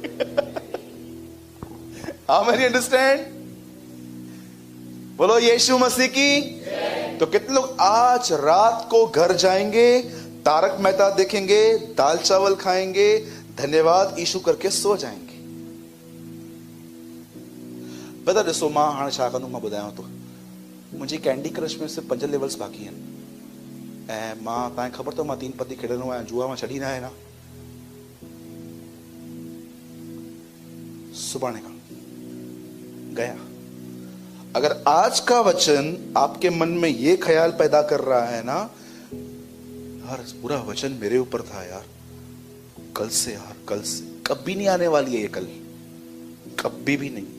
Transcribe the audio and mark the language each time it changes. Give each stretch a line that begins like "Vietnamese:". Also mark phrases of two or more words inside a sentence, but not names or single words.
English: how many understand?
Hindi: बोलो यीशु मसीह की। तो कितने लोग आज रात को घर जाएंगे, तारक मेहता देखेंगे, दाल चावल खाएंगे, धन्यवाद यीशु करके सो जाएंगे?
Sindhi: बता ॾिसो, मां हाणे छा कंदुमि, मां ॿुधायांव थो। मुंहिंजी कैंडी क्रश में सिर्फ़ 5 लेवल्स बाक़ी आहिनि, ऐं मां, तव्हांखे ख़बर अथव मां 3 पत्ती खेॾंदो आहियां, जुआ मां छॾी न आहे ना। सुभाणे खां गया।
Hindi: अगर आज का वचन आपके मन में ये ख्याल पैदा कर रहा है ना, यार पूरा वचन मेरे ऊपर था यार, कल से यार, कल से कभी नहीं आने वाली है ये कल, कभी भी नहीं।